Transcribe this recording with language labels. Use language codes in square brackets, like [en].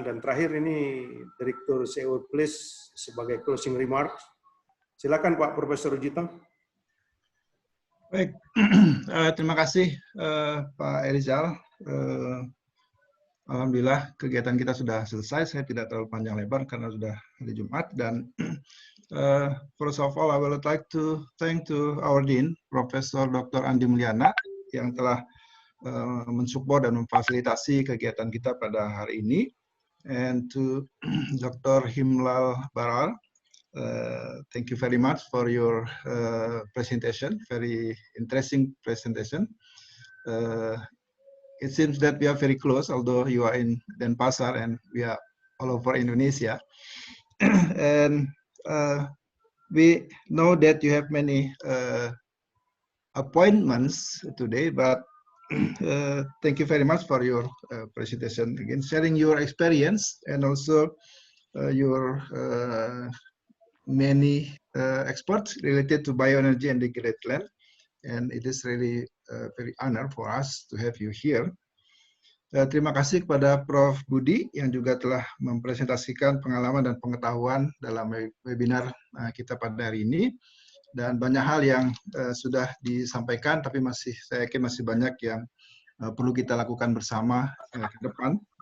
[id] Dan terakhir ini Direktur CEO Please sebagai closing remarks. Silakan Pak Profesor Rujito. Baik, terima kasih Pak Erizal. Alhamdulillah kegiatan kita sudah selesai. Saya tidak terlalu panjang lebar karena sudah hari Jumat. [en] Dan first of all, I would like to thank to our Dean, Profesor Dr. [id] Andi Mulyana, yang telah mensupport dan memfasilitasi kegiatan kita pada hari ini. [en] And to Dr. Himlal Baral, thank you very much for your presentation, very interesting presentation. It seems that we are very close, although you are in Denpasar and we are all over Indonesia. And we know that you have many appointments today, but thank you very much for your presentation, again, sharing your experience and also your many experts related to bioenergy and degraded land, and it is really very honor for us to have you here. [id] Terima kasih kepada Prof. Budi yang juga telah mempresentasikan pengalaman dan pengetahuan dalam webinar kita pada hari ini, dan banyak hal yang sudah disampaikan, tapi saya yakin masih banyak yang perlu kita lakukan bersama ke depan.